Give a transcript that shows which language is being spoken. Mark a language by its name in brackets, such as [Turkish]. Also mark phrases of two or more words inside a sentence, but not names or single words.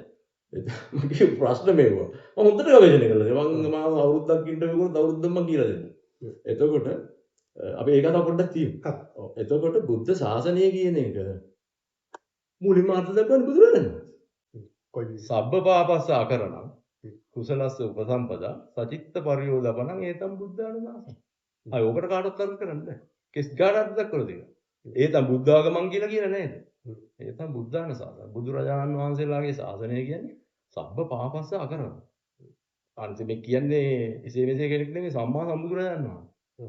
[Sinhala] මගේ ප්‍රශ්න මේවා. මම හොඳට ගවේෂණය කළා. මම අවුරුද්දක් ඉන්ටර්විව් කරලා අවුරුද්දක් මම කියලා දෙන්න. එතකොට අපි ඒක තමයි පොඩ්ඩක් තියමු. ඔව්. එතකොට බුද්ධ ශාසනය කියන එක මුලින්ම අර්ථ දක්වන්නේ බුදුරජාණන් වහන්සේ. කොයි [Pali] සබ්බ පාපස්ස අකරණං කුසලස්ස උපසම්පදා සචිත්ත පරියෝදපණං ඒතම් බුද්ධාන දාසං. [Sinhala] අය ඔකට කාටවත් තර්ක කරන්න බෑ. කෙස් ගාඩක් දක්වලා තියෙනවා. ඒ තමයි බුද්ධ ආගමන් කියලා කියන නේද? ඒ තමයි බුද්ධාන ශාසනය. බුදුරජාණන් වහන්සේලාගේ ශාසනය කියන්නේ [Pali] සබ්බ පාපස්ස අකරණ. [Sinhala] අන්තිම මේ කියන්නේ එසේ මෙසේ කෙනෙක් නෙමෙයි සම්මා සම්බුදුරජාණන් වහන්සේ.